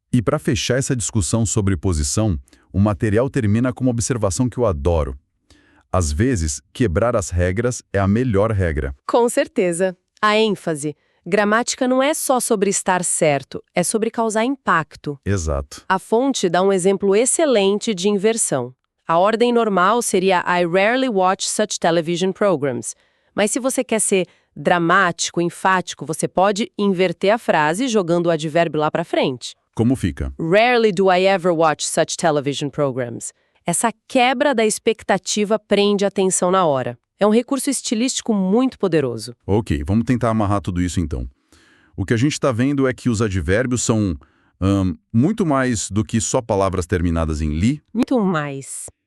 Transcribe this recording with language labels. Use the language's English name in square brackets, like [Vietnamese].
[Portuguese] E para fechar essa discussão sobre posição, o material termina com uma observação que eu adoro. Às vezes, quebrar as regras é a melhor regra. Com certeza. A ênfase. Gramática não é só sobre estar certo, é sobre causar impacto. Exato. A fonte dá um exemplo excelente de inversão. A ordem normal seria [English] I rarely watch such television programs. [Portuguese] Mas se você quer ser dramático, enfático, você pode inverter a frase jogando o advérbio lá para frente. Como fica? [English] Rarely do I ever watch such television programs. [Portuguese] Essa quebra da expectativa prende a atenção na hora. É um recurso estilístico muito poderoso. Ok, vamos tentar amarrar tudo isso então. O que a gente está vendo é que os advérbios são muito mais do que só palavras terminadas em li. Muito mais.